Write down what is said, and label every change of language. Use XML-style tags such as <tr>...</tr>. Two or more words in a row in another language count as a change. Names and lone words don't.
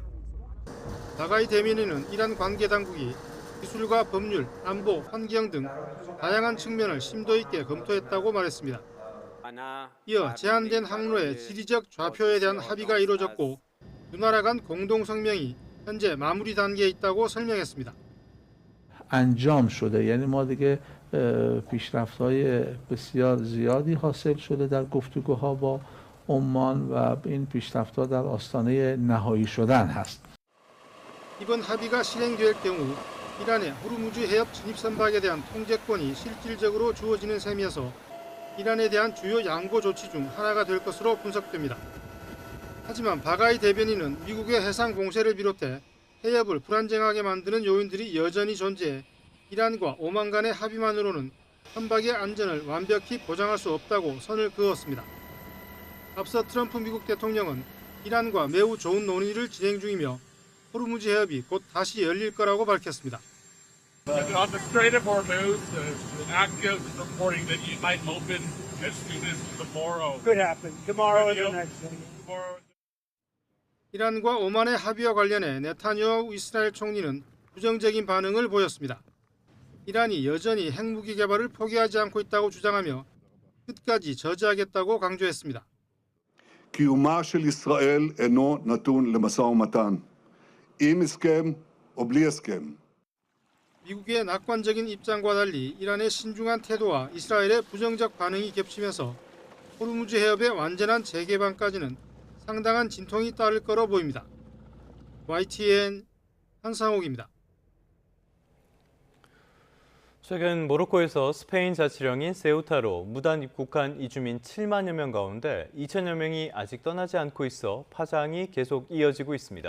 <ko>바가이 대변인은 이란 관계 당국이 기술과 법률, 안보, 환경 등 다양한 측면을 심도 있게 검토했다고 말했습니다. 이어 제한된 항로의 지리적 좌표에 대한 합의가 이루어졌고 두 나라 간 공동 성명이 현재 마무리 단계에 있다고 설명했습니다.</ko> <fa>انجام شده یعنی ما دیگه پیشرفت‌های بسیار زیادی حاصل شده در گفتگوها با عمان و این پیشرفت‌ها در آستانه نهایی شدن هست.</fa> <ko>이번 합의가 실행될 경우 이란의 호르무즈 해협 진입 선박에 대한 통제권이 실질적으로 주어지는 셈이어서 이란에 대한 주요 양보 조치 중 하나가 될 것으로 분석됩니다. 하지만 바가이 대변인은 미국의 해상 공세를 비롯해 해협을 불안정하게 만드는 요인들이 여전히 존재해 이란과 오만 간의 합의만으로는 선박의 안전을 완벽히 보장할 수 없다고 선을 그었습니다. 앞서 트럼프 미국 대통령은 이란과 매우 좋은 논의를 진행 중이며 호르무즈 해협이 곧 다시 열릴 거라고 밝혔습니다.</ko> <en>On the Strait of Hormuz, active reporting that it might open as soon as tomorrow. Could happen. Tomorrow is the next day.</en> <ko>이란과 오만의 합의와 관련해 네타냐후 이스라엘 총리는 부정적인 반응을 보였습니다. 이란이 여전히 핵무기 개발을 포기하지 않고 있다고 주장하며 끝까지 저지하겠다고 강조했습니다.</ko> <he>קיומה של ישראל אינו נתון למשא ומתן, עם הסכם או בלי הסכם.</he> <ko>미국의 낙관적인 입장과 달리 이란의 신중한 태도와 이스라엘의 부정적 반응이 겹치면서 호르무즈 해협의 완전한 재개방까지는 상당한 진통이 따를 거로 보입니다. YTN 한상옥입니다. 최근 모로코에서 스페인 자치령인 세우타로 무단 입국한 이주민 7만여 명 가운데 2천여 명이 아직 떠나지 않고 있어 파장이 계속 이어지고 있습니다.</ko>